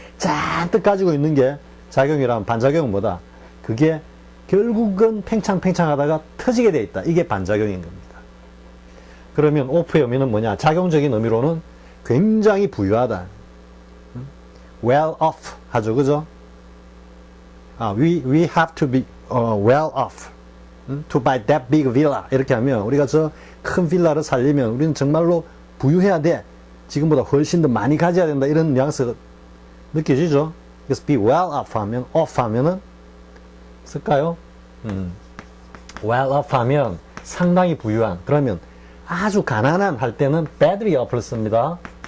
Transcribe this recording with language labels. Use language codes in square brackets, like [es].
[ko] 잔뜩 가지고 있는 게 작용이라면 반작용은 뭐다? 그게 결국은 팽창하다가 터지게 돼 있다. 이게 반작용인 겁니다. 그러면 오프의 의미는 뭐냐? 작용적인 의미로는 굉장히 부유하다. well off 하죠. 그죠? [en] we have to be well off to buy that big villa. [ko] 이렇게 하면 우리가 저 큰 빌라를 살려면 우리는 정말로 부유해야 돼. 지금보다 훨씬 더 많이 가져야 된다. 이런 뉘앙스가 느껴지죠? 그래서 be well off 하면은 쓸까요? well off 하면 상당히 부유한. 그러면 아주 가난한 할 때는 badly off를 씁니다.